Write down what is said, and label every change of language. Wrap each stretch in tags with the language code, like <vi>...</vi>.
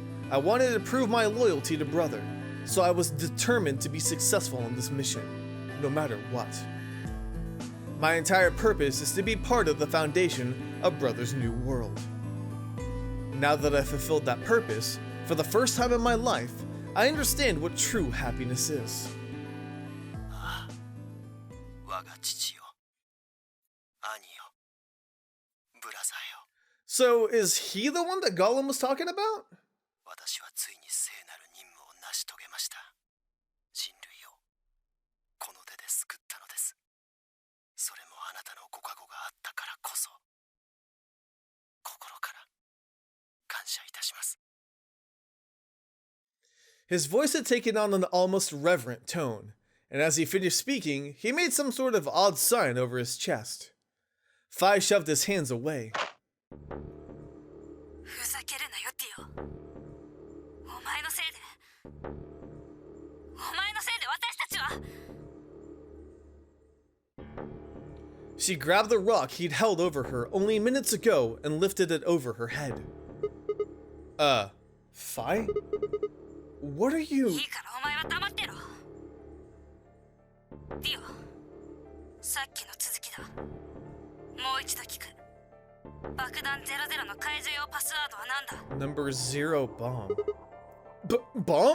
<en>I wanted to prove my loyalty to Brother, so I was determined to be successful in this mission, no matter what. My entire purpose is to be part of the foundation of Brother's new world. Now that I've fulfilled that purpose, for the first time in my life, I understand what true happiness is.</en> <ja>我が父よ、兄よ、ブラザーよ。</ja> <en>So is he the one that Gollum was talking about?</en> <ja>私はついに聖なる任務を成し遂げました。人類をこの手で救ったのです。それもあなたのご加護があったからこそ、心から感謝いたします。</ja> <en>His voice had taken on an almost reverent tone, and as he finished speaking, he made some sort of odd sign over his chest. Fi shoved his hands away.</en> <ja>ふざけるなよ、ディオ。お前のせいで私たちは。</ja> <en>She grabbed the rock he'd held over her only minutes ago and lifted it over her head. Fi? What are you?</en> <ja>いいからお前は黙ってろ。ディオ、さっきの続きだ。もう一度聞く。爆弾00の解除用パスワードは何だ？</ja> <en>Number 0 bomb. Bomb?</en>